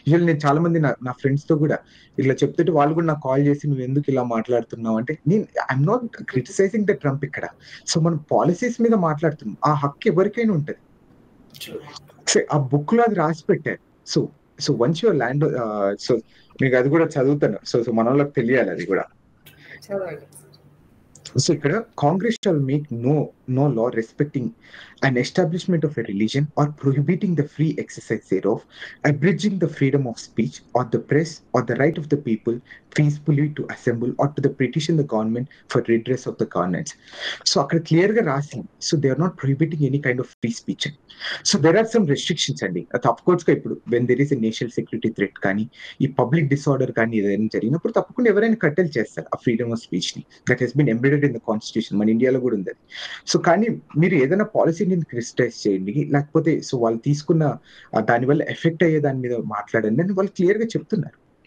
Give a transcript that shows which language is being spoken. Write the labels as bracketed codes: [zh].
[te] నేను చాలా మంది నా ఫ్రెండ్స్‌తో గూడా ఇట్లా చెప్తుంటే వాళ్ళు గూడా నాకు కాల్ చేసి "నువ్వెందుకు ఇలా మాట్లాడుతున్నావు?" [en] అంటే I'm not criticising the Trump ఇక్కడ. [te] మనం పాలిసీస్ మీద మాట్లాడుతున్నాం. ఆ హక్కు ఎవరికైనా ఉంటది. [en] True. [te] ఆ బుక్‌లో అది రాసి పెట్టారు. సో, వన్స్ యువర్ ల్యాండ్ మీకు అది గూడా చదువుతాను. మనోళ్ళకి తెలియాలి అది గూడా. చదవండి. [en] ఇక్కడ Congress shall make no law respecting an establishment of a religion or prohibiting the free exercise thereof, abridging the freedom of speech or the press or the right of the people peacefully to assemble or to petition the government for redress of the governance. [te] అక్కడ క్లియర్‌గా రాసింది. [en] They are not prohibiting any kind of free speech అని. There are some restrictions అండి. [te] అది [en] అఫ్‌కోర్స్‌గా [te] ఇప్పుడు [en] when there is a national security threat [te] కానీ, ఈ [en] public disorder [te] కానీ ఏదైనా జరిగినప్పుడు తప్పకుండా ఎవరైనా కట్టడి చేస్తారు ఆ [en] Freedom of స్పీచ్‌ని. That has been embedded embedded in the constitution, [te] మన ఇండియాలో కూడా ఉంది. సో కానీ మీరు ఏదైనా పాలసీని క్రిటిసైజ్ చేయండి, లేకపోతే సో వాళ్ళు తీసుకున్న దానివల్ల ఎఫెక్ట్ అయ్యే దాని మీద మాట్లాడండి అని వాళ్ళు క్లియర్ గా చెప్తున్నారు.